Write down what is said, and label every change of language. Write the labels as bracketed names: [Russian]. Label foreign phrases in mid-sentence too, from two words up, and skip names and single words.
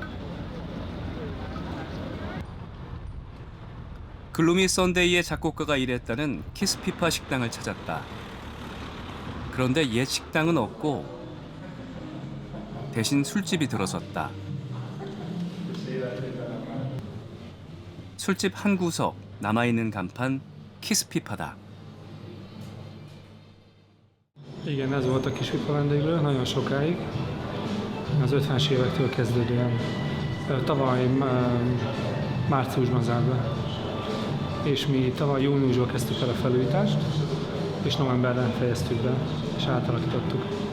[Korean] 글루미 썬데이의 작곡가가 일했다는 키스피파 식당을 찾았다. 그런데 옛 식당은 없고 대신 술집이 들어섰다. 술집 한 구석, 남아있는 간판, 키스피파다. [Hungarian] Igen, ez volt a Kispipa vendéglő nagyon sokáig, az 50-es évektől kezdődően. Tavaly márciusban zárt be, és mi tavaly júniusban kezdtük el a felújítást, és novemberben fejeztük be, és átalakítottuk.